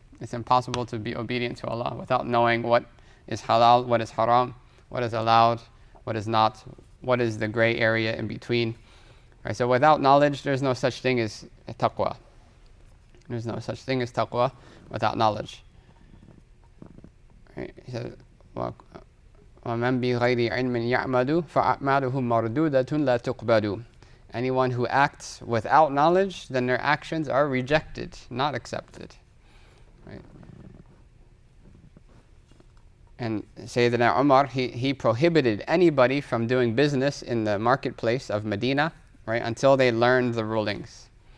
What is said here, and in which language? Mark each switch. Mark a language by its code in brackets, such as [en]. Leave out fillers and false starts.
[en] It's impossible to be obedient to Allah without knowing what is halal, what is haram, what is allowed, what is not, what is the gray area in between. Right, so without knowledge, there's no such thing as taqwa. There's no such thing as taqwa without knowledge. Right, he says, [ar] وَمَنْ بِغَيْرِ عِلْمٍ يَعْمَدُ فَأَعْمَالُهُ مَرْدُودَةٌ لَا تُقْبَلُ. [en] Anyone who acts without knowledge, then their actions are rejected, not accepted. Right? And Sayyidina Umar, he prohibited anybody from doing business in the marketplace of Medina, right, until they learned the rulings.